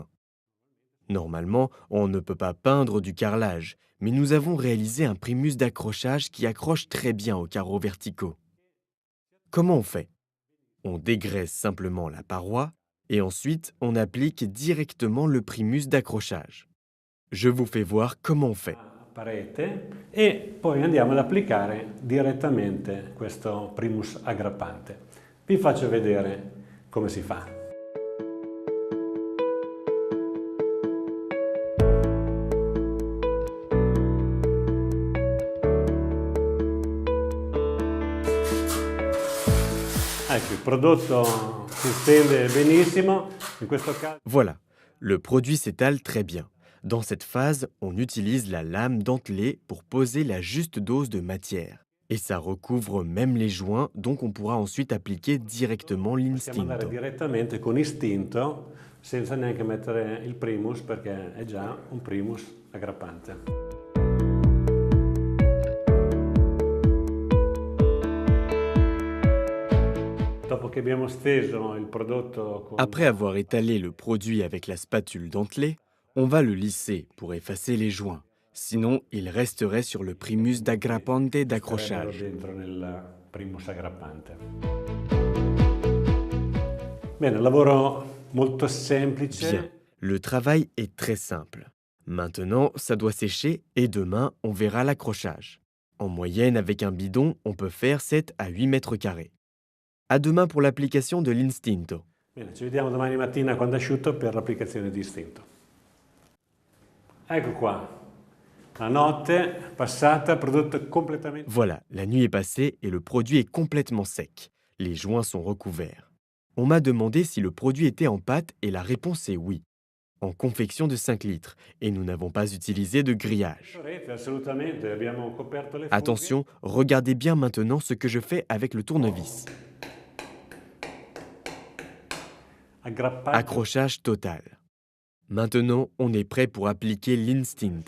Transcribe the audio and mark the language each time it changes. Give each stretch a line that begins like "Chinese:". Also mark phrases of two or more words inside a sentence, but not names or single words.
French: Normalement, on ne peut pas peindre du carrelage, mais nous avons réalisé un primus d'accrochage qui accroche très bien aux carreaux verticaux. Comment on fait? On dégraisse simplement la paroi et ensuite on applique directement le primus d'accrochage. Je vous fais voir comment on fait.
Italian: A parete e poi andiamo ad applicare direttamente questo primus aggrappante. Vi faccio vedere come si fa. Ecco, il prodotto si stende benissimo, in questo caso
French: Voilà, le produit s'étale très bien. Dans cette phase, on utilise la lame dentelée pour poser la juste dose de matière. Et ça recouvre même les joints, donc on pourra ensuite appliquer directement
Italian: possiamo andare l'instinto. direttamente con istinto senza neanche mettere il primus perché è già un primus aggrappante. Dopo che abbiamo steso il prodotto con
French: Après avoir étalé le produit avec la spatule dentelée, on va le lisser pour effacer les joints. Sinon, il resterait sur le primus d'aggrappante
Italian: resterebbero
French: d'accrochage.
Italian: dentro nel primus aggrappante. Bene, lavoro molto semplice.
French: Bien, le travail est très simple. Maintenant, ça doit sécher et demain, on verra l'accrochage. En moyenne, avec un bidon, on peut faire 7 à 8 mètres carrés. À demain pour l'application de l'instinto.
Italian: Bene, ci vediamo domani mattina quando è asciutto per l'applicazione di istinto. Ecco qua, la notte passata, il prodotto è completamente...
French: Voilà, la nuit est passée et le produit est complètement sec. Les joints sont recouverts. On m'a demandé si le produit était en pâte et la réponse est oui. En confection de 5 litres et nous n'avons pas utilisé de grillage.
Italian: Rete, assolutamente, abbiamo coperto le fughe.
French: Attention, regardez bien maintenant ce que je fais avec le tournevis.
Italian: Aggrappato
French: Accrochage total. Maintenant, on est prêt pour appliquer l'instinto.